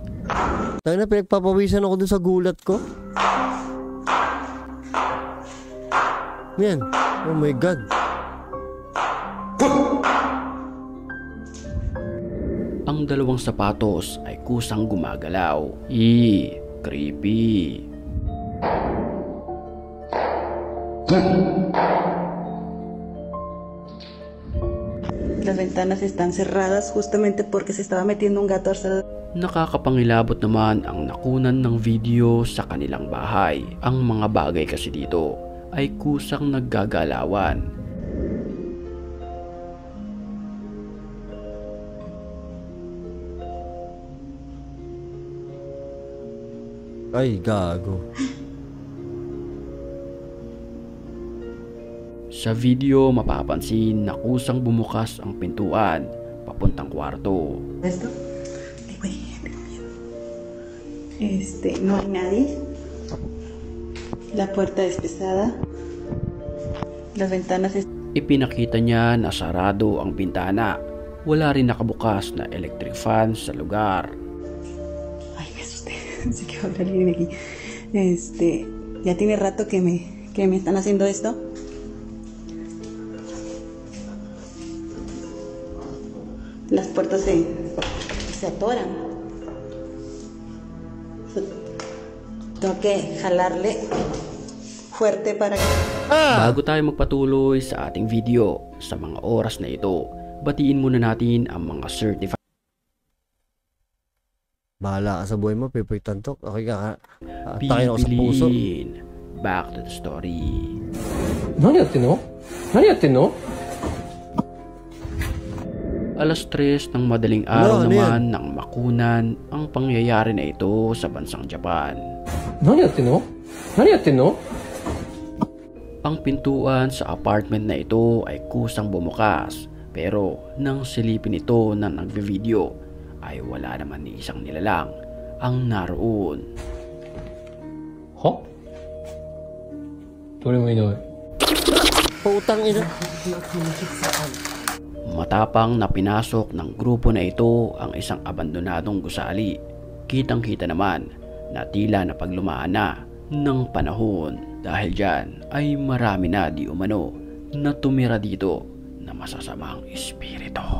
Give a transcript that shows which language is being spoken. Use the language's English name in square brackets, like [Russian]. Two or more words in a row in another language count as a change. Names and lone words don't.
[Filipino] Tangina, pinagpapawisan ako dun sa gulat ko. Yan. [English] Oh my God. [Filipino] Ang dalawang sapatos ay kusang gumagalaw. Creepy. [Spanish] Las ventanas están cerradas justamente porque se estaba metiendo un gato al. [Filipino] Nakakapangilabot naman ang nakunan ng video sa kanilang bahay. Ang mga bagay kasi dito ay kusang naggagalawan. Ay, gago. Sa video mapapansin na kusang bumukas ang pintuan papuntang kwarto. [Spanish] Esto. Ay, güey, tengo miedo. No hay nadie. La puerta es pesada. Las ventanas [Filipino] Ipinakita niya na sarado ang bintana. Wala rin nakabukas na electric fan sa lugar. Ay, [Spanish] me asusté. Pensé que iba a haber alguien aquí. Ya tiene rato que me están haciendo esto. Las puertas se atoran. Tengo que jalarle fuerte para que. [Filipino] Bago tayo magpatuloy sa ating video, sa mga oras na ito, batiin muna natin ang mga certified Bahala ka sa buhay mo, Pipoy Tantok. Okay ka. Atakin ako sa puso. pipiliin. [English] Back to the story. [Japanese] 何やってんの？何やってんの？ [Filipino] Alas 3 ng madaling araw Ano naman nang makunan ang pangyayari na ito sa bansang Japan. 何やってんの？何やってんの？ Ang pintuan sa apartment na ito ay kusang bumukas, pero nang silipin ito ng nagve-video ay wala naman ni isang nilalang ang naroon. [Japanese] は？どれもいない。 [Filipino] Putang ina. Matapang na pinasok ng grupo na ito ang isang abandonadong gusali. Kitang-kita naman na tila napaglumaan na ng panahon. Dahil dyan ay marami na di umano na tumira dito na masasamang espiritu.